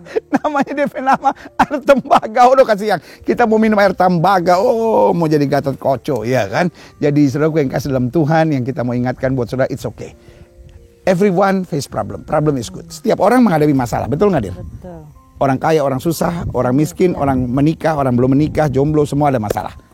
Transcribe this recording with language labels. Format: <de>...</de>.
<id>Namanya DP nama Air Tembaga. Udah kasih yang kita mau minum air tembaga, mau jadi Gatot Koco, ya kan. Jadi saudara yang kasih dalam Tuhan, yang kita mau ingatkan buat saudara,</id> <en>it's okay. Everyone face problem is good.</en> <id>Setiap orang menghadapi masalah, betul nggak, Dir? Betul. Orang kaya, orang susah, orang miskin, orang menikah, orang belum menikah, jomblo, semua ada masalah.</id>